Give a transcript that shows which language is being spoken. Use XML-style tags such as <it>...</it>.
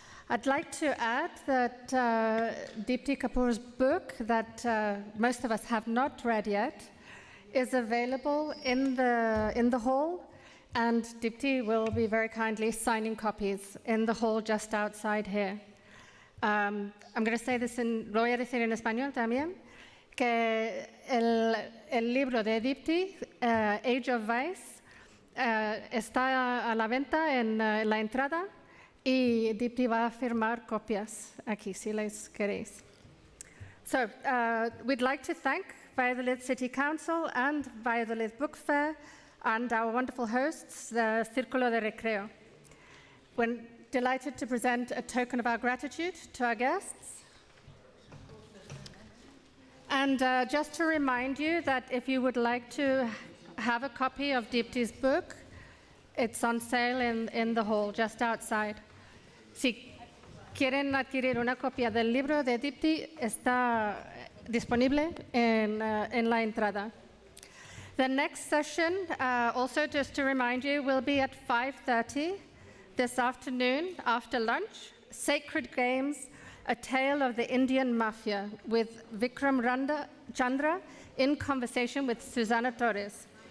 <en>I'd like to add that Deepti Kapoor's book, that most of us have not read yet, is available in the hall, and Deepti will be very kindly signing copies in the hall just outside here. I'm going to say this</en> <es>lo voy a decir en español también, que el libro de Deepti, Age of Vice, está a la venta en la entrada, y Deepti va a firmar copias aquí, si les queréis.</es> <en>So, we'd like to thank Valladolid City Council and Valladolid Book Fair and our wonderful hosts, the Círculo de Recreo. We're delighted to present a token of our gratitude to our guests. And just to remind you that if you would like to have a copy of Deepti's book, it's on sale in the hall just outside.</en> <es>Si quieren adquirir una copia del libro de Deepti, está disponible en la entrada.</es> <en>The next session, also just to remind you, will be at 5:30 this afternoon after lunch. Sacred Games, A Tale of the Indian Mafia, with Vikram Chandra in conversation with Susana Torres.</en>